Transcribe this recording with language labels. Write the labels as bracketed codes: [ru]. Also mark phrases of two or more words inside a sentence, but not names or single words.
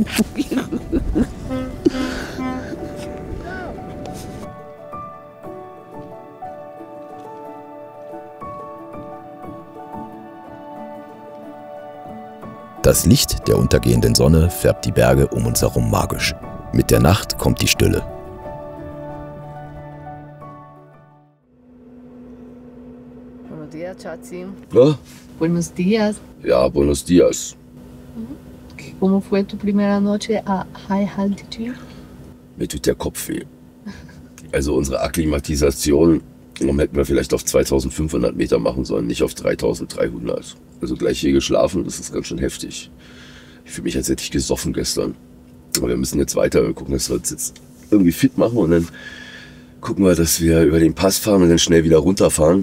[de] Das Licht der untergehenden Sonne färbt die Berge um uns herum magisch. Mit der Nacht kommt die Stille. [es] Buenos dias, Chachi. [de] Ja? [es] Buenos dias. Ja, buenos dias. ¿Cómo fue tu primera noche a [en] high altitude? [de] Mir tut der Kopf weh. Also unsere Akklimatisation hätten wir vielleicht auf 2500 Meter machen sollen, nicht auf 3300. Also gleich hier geschlafen, das ist ganz schön heftig. Ich fühle mich, als hätte ich gesoffen gestern. Aber wir müssen jetzt weiter, wir gucken, dass wir uns jetzt irgendwie fit machen und dann gucken wir, dass wir über den Pass fahren und dann schnell wieder runterfahren.